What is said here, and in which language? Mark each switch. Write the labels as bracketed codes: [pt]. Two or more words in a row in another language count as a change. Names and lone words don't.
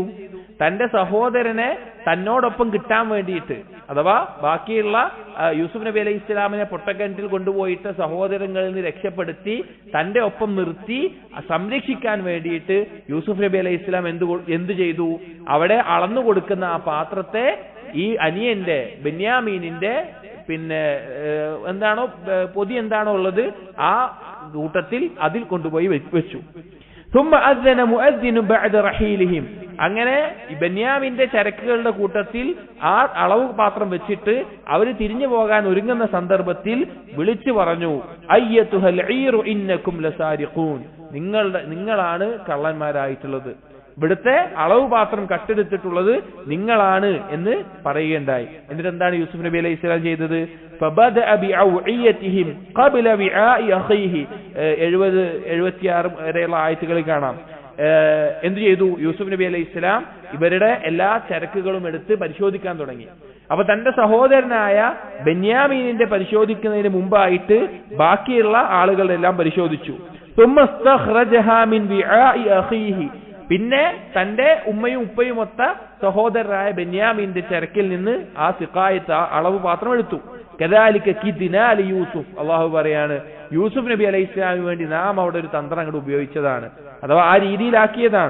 [ml] തന്റെ സഹോദരനെ തന്നോടൊപ്പം കിട്ടാൻ വേണ്ടിയിട്ട്, അഥവാ ബാക്കിയുള്ള യൂസുഫ് നബി [ar] عليه السلام [ml] പൊട്ടക്കിണറ്റിൽ കൊണ്ടുപോയിട്ട് സഹോദരങ്ങളിൽ നിന്ന് രക്ഷപ്പെടുത്തി തന്റെ ഒപ്പം നിർത്തി സംരക്ഷിക്കാൻ വേണ്ടിയിട്ട് യൂസുഫ് നബി [ar] عليه السلام [ml] എന്ത് ചെയ്തു? അവിടെ അളന്നു കൊടുക്കുന്ന ആ പാത്രത്തെ ഈ അനിയന്റെ ബെന്യാമീനിന്റെ എന്താണോ പൊതി എന്താണോ ഉള്ളത് ആ കൂട്ടത്തിൽ അതിൽ കൊണ്ടുപോയി വെച്ചു. [ar] ثم أذن مؤذن بعد رحيلهم, [ml] അങ്ങനെ ബെന്യാമിന്റെ ചരക്കുകളുടെ കൂട്ടത്തിൽ ആ അളവ് പാത്രം വെച്ചിട്ട് അവർ തിരിഞ്ഞു പോകാൻ ഒരുങ്ങുന്ന സന്ദർഭത്തിൽ വിളിച്ചു പറഞ്ഞു, [ar] أيتها العير إنكم لسارقون, [ml] നിങ്ങളാണ് കള്ളന്മാരായിട്ടുള്ളത്, ഇവിടുത്തെ അളവ് പാത്രം കട്ടെടുത്തിട്ടുള്ളത് നിങ്ങളാണ് എന്ന് പറയുകയുണ്ടായി. എന്നിട്ട് എന്താണ് യൂസുഫ് നബി [ar] عليه السلام [ml] ചെയ്തത്? [ar] فبدأ بأوعيتهم قبل وعاء أخيه [ml] 70-76 വരെയുള്ള ആയത്തുകളിൽ കാണാം. എന്ത് ചെയ്തു? യൂസുഫ് നബി [ar] عليه السلام [ml] ഇവരുടെ എല്ലാ ചരക്കുകളും എടുത്ത് പരിശോധിക്കാൻ തുടങ്ങി. അപ്പൊ തന്റെ സഹോദരനായ ബെന്യാമീനിന്റെ പരിശോധിക്കുന്നതിന് മുമ്പായിട്ട് ബാക്കിയുള്ള ആളുകളെല്ലാം പരിശോധിച്ചു. [ar] ثم استخرجها من وعاء أخيه, [ml] പിന്നെ തന്റെ ഉമ്മയും ഉപ്പയും ഒത്ത സഹോദരനായ ബെന്യാമീന്റെ ചരക്കിൽ നിന്ന് ആ സിഖായത്ത്, ആ അളവ് പാത്രം എടുത്തു. [ar] كذلك كدنا ليوسف, [ml] അല്ലാഹു പറയാണ് യൂസുഫ് നബി അലൈഹി സ്വലാമിന് വേണ്ടി നാം അവിടെ ഒരു തന്ത്രം അങ്ങോട്ട് ഉപയോഗിച്ചതാണ്, അഥവാ ആ രീതിയിലാക്കിയതാണ്.